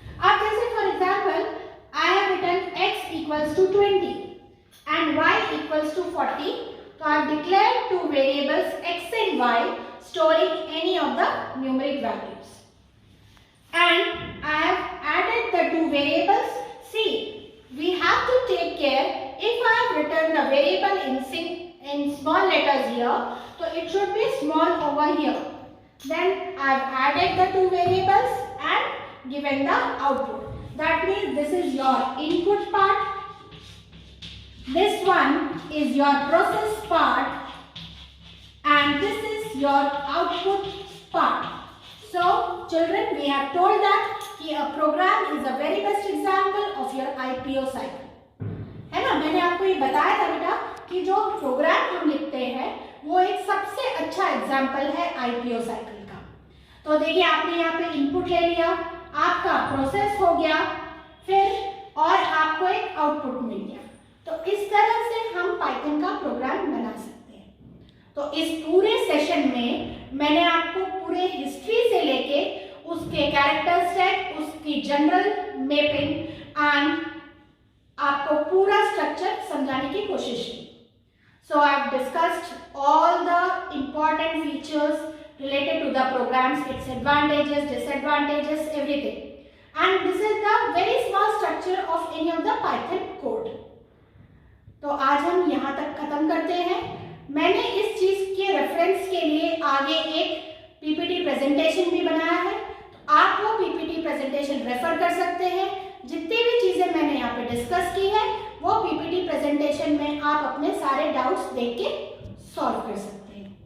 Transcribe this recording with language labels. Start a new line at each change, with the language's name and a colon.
Hindi: आप जैसे
English: For example I have written x equals to 20 and y equals to 40. So I have declared two variables x and y storing any of the numeric values. And I have added the two variables. See, we have to take care. If I have written the variable in small letters here, so it should be small over here. Then I have added the two variables and given the output. That means this is your input part, this one is your process part, and this is your output part. So children, we have told that a program is a very best example of your IPO cycle.
Hindi: है ना, मैंने आपको ये बताया था बेटा कि जो प्रोग्राम हम लिखते हैं वो एक सबसे अच्छा एग्जाम्पल है IPO साइकिल का। तो देखिए आपने यहाँ पे इनपुट ले लिया, आपका प्रोसेस हो गया, फिर और आपको एक आउटपुट मिल गया। तो इस तरह से हम पाइथन का प्रोग्राम बना सकते हैं। तो इस पूरे सेशन में मैंने आपको पूरे हिस्ट्री से लेके उसके कैरेक्टर सेट, उसकी जनरल मैपिंग एंड आपको पूरा स्ट्रक्चर समझाने की कोशिश की।
English: So I have discussed all the important features related to the programs, its advantages, disadvantages, everything. And this is the very small structure of any of the Python code.
Hindi: तो आज हम यहाँ तक खत्म करते हैं। मैंने इस चीज के रेफरेंस के लिए आगे एक पीपीटी प्रेजेंटेशन भी बनाया है, तो आप वो पीपीटी प्रेजेंटेशन रेफर कर सकते हैं। जितनी भी चीजें मैंने यहाँ पे डिस्कस की है वो पीपीटी प्रेजेंटेशन में आप अपने सारे डाउट्स देख के सॉल्व कर सकते हैं।